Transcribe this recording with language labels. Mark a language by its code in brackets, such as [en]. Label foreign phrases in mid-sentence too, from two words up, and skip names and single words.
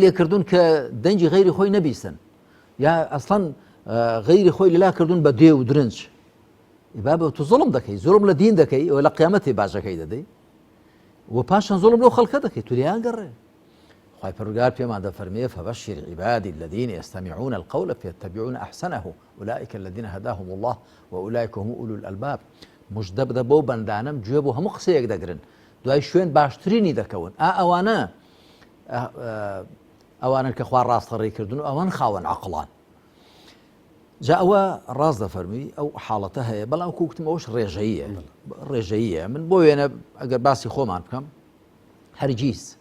[ckb] لێکردون کە دەنجی غەیری خۆی نەبیستن یا ئەسڵەن غەیری خۆی لەلا کردوون بە دێ و درنج بابە تو زوڵم دەکەی زۆرم لە دین دەکەی ئەوە لە قیامەتی باشەکەی دەدەی و پاشان زوڵم لەو خەڵکە دەکەی تو لیان گەڕێ خی پەروەردگار پێمان دەفەرمێ [ar] فبشر عبادي الذين يستمعون القول فيتبعون أحسنه أولئك الذين هداهم الله وأولئك هم أولو الألباب [ckb] مژدە بدە بۆ بەندانم گوێ بۆ هەموو قسەیەک دەگرن دوای شوێن باشترینی دەکەون ئەوانن کە خوا ڕاستەڕێی کردن و ئەوان خاوەن عەقڵان جا ئەوە ڕاست دەفەرمی ئەو حاڵەتە هەیە بەڵام کوکتم ئەوش ڕێژەییە من بۆ وێنە ئەگەر باسی خۆمان بکەم هەرگیز